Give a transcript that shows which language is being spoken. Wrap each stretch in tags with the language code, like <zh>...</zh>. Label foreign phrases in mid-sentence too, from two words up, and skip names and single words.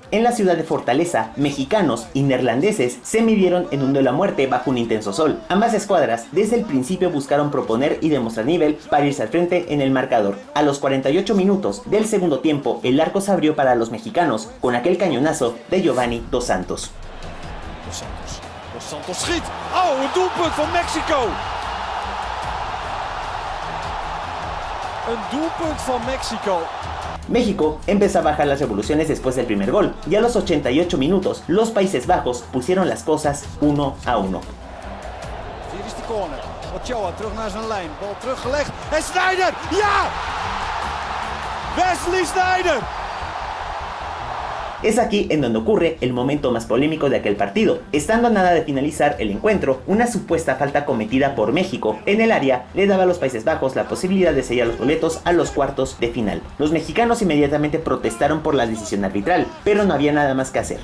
<es>En la ciudad de Fortaleza, mexicanos y neerlandeses se midieron en un duelo a muerte bajo un intenso sol. Ambas escuadras desde el principio buscaron proponer y demostrar nivel para irse al frente en el marcador. A los 48 minutos del segundo tiempo, el arco se abrió para los mexicanos con aquel cañonazo de Giovanni Dos Santos.</es> <nl>Dos Santos schiet. Oh, een doelpunt van Mexico. Een doelpunt van Mexico.</nl> <es>México empezó a bajar las revoluciones después del primer gol y a los 88 minutos los Países Bajos pusieron las cosas 1-1.</es> <nl>Hier is de corner. Ochoa terug naar zijn lijn. Bal teruggelegd. En Sneijder! Ja! Wesley Sneijder!</nl> <es>Es aquí en donde ocurre el momento más polémico de aquel partido. Estando a nada de finalizar el encuentro, una supuesta falta cometida por México en el área le daba a los Países Bajos la posibilidad de sellar los boletos a los cuartos de final. Los mexicanos inmediatamente protestaron por la decisión arbitral, pero no había nada más que hacer.</es>